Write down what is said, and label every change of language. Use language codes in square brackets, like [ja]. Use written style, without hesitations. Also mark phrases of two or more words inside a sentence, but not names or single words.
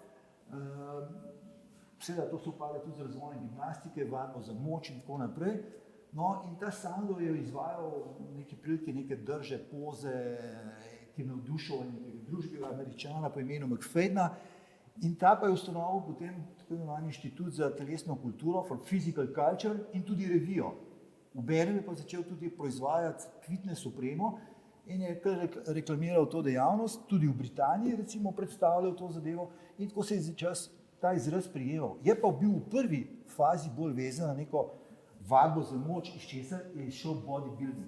[sl] Seveda to se upada tudi z razvojem gimnastike, vadbo za moč in tako naprej. No in ta Sandov je izvajal neke prilike, neke drže, poze, ki je navdušal nekega družbega Američana po imenu McFadena. In ta pa je ustanovil potem tako imenovani inštitut za telesno kulturo, [en] for physical culture, [sl] in tudi revijo. Obenem je pa začel tudi proizvajati fitness opremo in je kar reklamiral to dejavnost, tudi v Britaniji recimo predstavljal to zadevo in tako se je ta izraz prijemal. Je pa bil v prvi fazi bolj vezan na neko vadbo za moč, iz česar je šel bodybuilding.